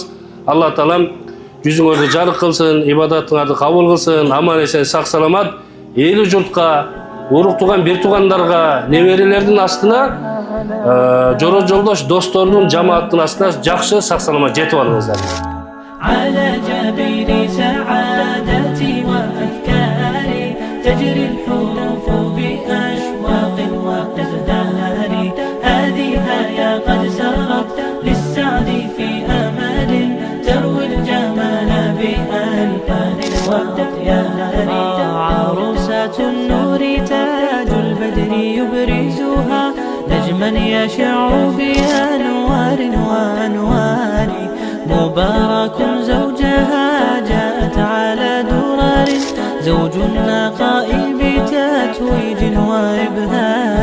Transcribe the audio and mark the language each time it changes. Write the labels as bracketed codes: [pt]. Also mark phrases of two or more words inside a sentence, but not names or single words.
[ky] Алла таалам жүзүңөрдү жарык кылсын, ибадатыңарды кабыл кылсын, аман эсен сак саламат эли журтка, урук туган бир туугандарга, неберелердин астына, жора жолдош достордун, жамааттын астына жакшы сак саламат жетип алыңыздар. [ar] على جبين سعادتي وأفكاري تجري الحروف بأشواق وأزدهار هذه يا قد سرت للسعد في أمل تروي الجمال بألوان وأطيار عروسة النور تاج البدر يبرزها نجما يشع بأنوار وأنوار مبارك زوجها جاءت على درر زوج النقاء بتتويج وإبهار